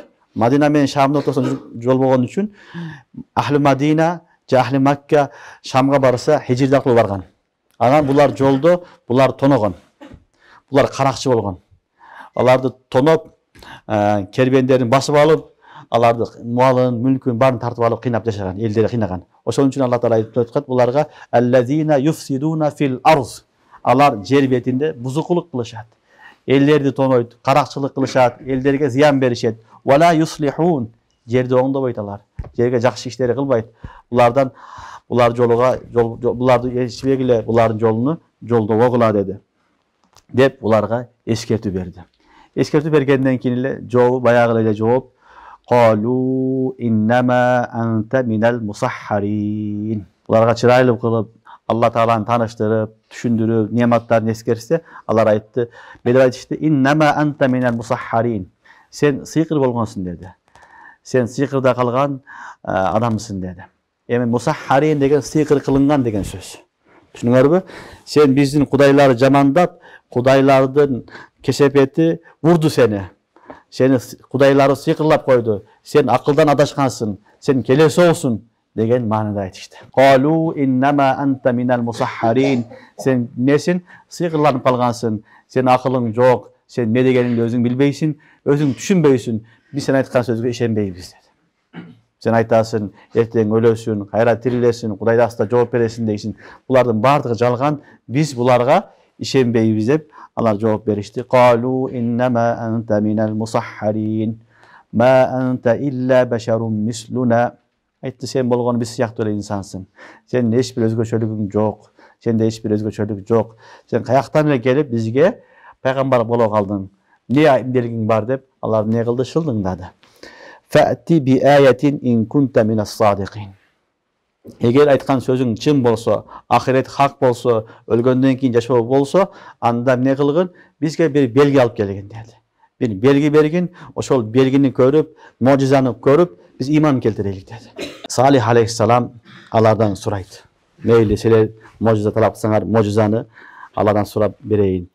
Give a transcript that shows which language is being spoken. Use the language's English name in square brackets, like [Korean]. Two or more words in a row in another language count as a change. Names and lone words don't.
[Kyrgyz] Мадина менен Шамдын ортосунда жол болгон үчүн Ахли Мадина же Ахли Макка Шамга барса Хижирде аркылуу барган. Анан булар жолдо булар тоногон. Булар каракчы болгон. Аларды тоноп, кербендерин басып алып, аларды малын, мүлкүн баарын тартып алып кыйнап жашаган, элдери кыйнаган. Ошон үчүн Алла Таала айтып аткан буларга [Arabic] الذين يفسدون في الأرض. [Kyrgyz] Алар жер бетинде бузукулук кылышат. Элдерди тонойт, каракчылык кылышат, элдерге зыян беришет. [Arabic] ولا يصلحون. [Kyrgyz] Жерди оңдобойт алар. Жерге жакшы иштери кылбайт. Булар жолуга буларды ээрчибегиле, булардын жолуну жолдобогула деди. Деп буларга эскертүү берди. Эскертүү бергенден кийин эле жообу баягы эле жооп [Arabic] قالوا إنما أنت من المسحرين. [Kyrgyz] Буларга чырайлуу кылып, Алла Тааланы тааныштырып, түшүндүрүп, нематтарын эскерсе, алар айтты, бедеп айтышты, [Arabic] إنما أنت من المسحرين. [Kyrgyz] Сен сыйкыр болгонсуң деди. Сен сыйкырда калган адамсың деди. Эми мусаххарин деген сыйкыр кылынган деген сөз. Түшүнүңөрбү? Сен биздин кудайларды жамандап, кудайлардын кесепети вурду сени. Сени кудайлары сыйкырлап койду. Сен акылдан адашкансың. Сен келесоосуң деген маанада айтышты. [Arabic] قالوا إنما أنت من المسحرين. [Kyrgyz] Сен несин? Сыйкырланып калгансың. Сен акылың жок. Сен не дегенинди өзүң билбейсиң, өзүң түшүнбөйсүң. Биз сен айткан сөзгө ишенбейбиз деди. Сен айтасың, эртең өлөсүң, кайра тирилесиң, Кудайда аста жооп бересиң дейсиң. Булардын баардыгы жалган. Биз буларга ишенбейбиз деп алар жооп беришти. [Arabic] قالوا إنما أنت من المسحرين. ما أنت إلا بشر مثلنا. [Kyrgyz] Айтты, сен болгону биз сыяктуу эле инсансың. Сен эч бир өзгөчөлүгүң жок. Сенде эч бир өзгөчөлүк жок. Сен каяктан эле келип бизге пайгамбар боло калдың. Не эмнелигиң бар деп алар не кылды? [Arabic] Шылдыңдады. فأت بآية إن كنت من الصادقين. [Kyrgyz] Эгер айткан сөзүң чын болсо, ахирет хак болсо, өлгөндөн кийин жашоо болсо, анда эмне кылгын? Бизге бир белги алып келгин деди. Бир белги бергин, ошол белгини көрүп, можизаны көрүп, биз иман келтирелик деди. Салих алейхиссалам алардан сурайт. Мейли силер можиза талапсаңар, можизаны Алладан сурап берейин.